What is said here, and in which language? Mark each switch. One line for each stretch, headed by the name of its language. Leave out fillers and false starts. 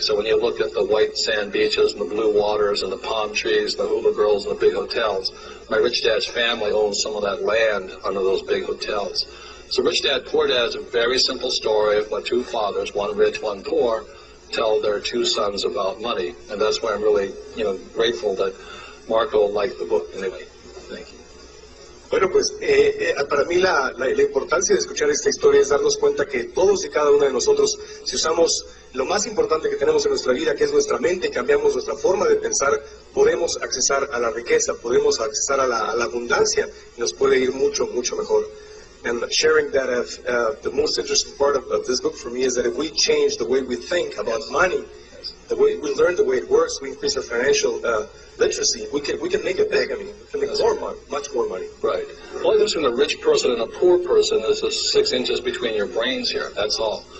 English: So when you look at the white sand beaches and the blue waters and the palm trees, the hula girls and the big hotels, my rich dad's family owns some of that land under those big hotels. So Rich Dad, Poor Dad is a very simple story of what two fathers, one rich, one poor, tell their two sons about money. And that's why I'm really, grateful that Marco liked the book. Anyway, thank you.
Spanish: Bueno, pues para mí la importancia de escuchar esta historia es darnos cuenta que todos y cada uno de nosotros, si usamos lo más importante que tenemos en nuestra vida, que es nuestra mente, y cambiamos nuestra forma de pensar, podemos accesar a la riqueza, podemos accesar a la abundancia y nos puede ir mucho, mucho mejor.
English: And sharing that the most interesting part of this book for me is that if we change the way we think about money, the way we learn the way it works, we increase our financial literacy, we can make it big. I mean, we can make more money, much more money. Right. The only difference between a rich person and a poor person is the 6 inches between your brains here. That's all.